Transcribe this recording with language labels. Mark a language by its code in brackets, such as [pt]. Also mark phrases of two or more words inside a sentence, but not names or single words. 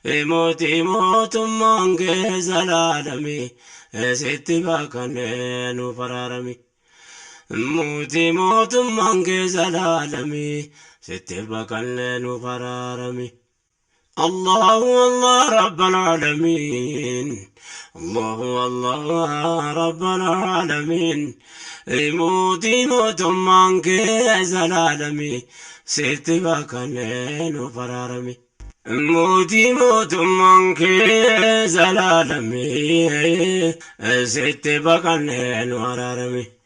[om] Mootii mootummaan kee zalaalame, sitti baqannee nu baraarame. Mootii mootummaan kee zalaalame, sitti baqannee nu baraarame. [ar] الله، الله رب العالمين، الله، الله رب العالمين. [om] Mootii mootummaan kee zalaalame, sitti baqannee nu baraarame. Mootii mootummaan kee zalaalame, sitti baqannee nu araarame.